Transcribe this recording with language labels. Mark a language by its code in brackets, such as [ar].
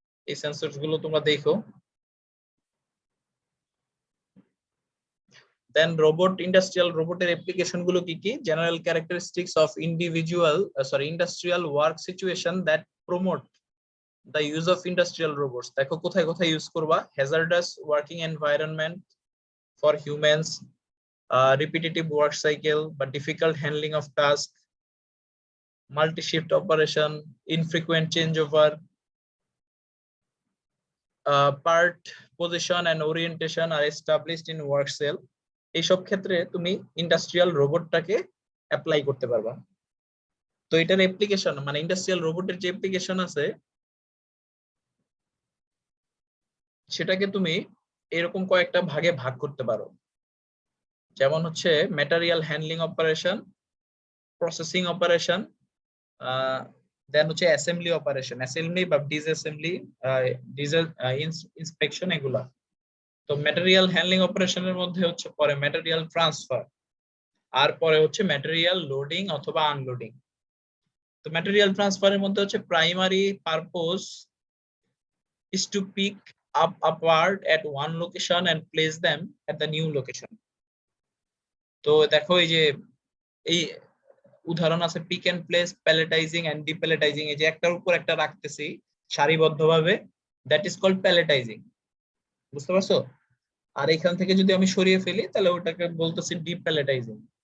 [bn] এই সেন্সরস গুলো তোমরা দেখো। দেন রোবট, ইন্ডাস্ট্রিয়াল রোবটের অ্যাপ্লিকেশন গুলো কি কি? [en] General characteristics of industrial work situation that promote the use of industrial robots. [bn] দেখো কোথায় কোথায় ইউজ করবা। [en] Hazardous working environment for humans, repetitive work cycle but difficult handling of tasks, multi-shift operation, infrequent changeover, part position and orientation are established in work cell. [bn] এইসব ক্ষেত্রে তুমি industrial রোবটটাকে apply করতে পারবা। তো এটার অ্যাপ্লিকেশন মানে ইন্ডাস্ট্রিয়াল রোবটের যে অ্যাপ্লিকেশন আছে সেটাকে তুমি এরকম কয়েকটা ভাগে ভাগ করতে পারো। যেমন হচ্ছে material handling operation, processing operation, দেন হচ্ছে অ্যাসেম্বলি অপারেশন, অ্যাসেম্বলি বা ডিসঅ্যাসেম্বলি, ডিজেল ইন্সপেকশন, এগুলা। তো ম্যাটেরিয়াল হ্যান্ডলিং অপারেশনের মধ্যে হচ্ছে পরে ম্যাটেরিয়াল ট্রান্সফার, আর পরে হচ্ছে ম্যাটেরিয়াল লোডিং অথবা আনলোডিং। তো ম্যাটেরিয়াল ট্রান্সফারের মধ্যে হচ্ছে [en] Primary purpose is to pick up a part at one location and place them at the new location. [bn] তো দেখো এই যে এই উদাহরণ আছে পিক এন্ড প্লেস, প্যালেটাইজিং এন্ড ডিপ্যালেটাইজিং। এই যে একটার উপর একটা রাখতেছি সারিবদ্ধভাবে, [en] that is called [bn] প্যালেটাইজিং। বুঝতে পারছো? আর এখান থেকে যদি আমি সরিয়ে ফেলি তাহলে ওটাকে বলতেছি ডিপ্যালেটাইজিং।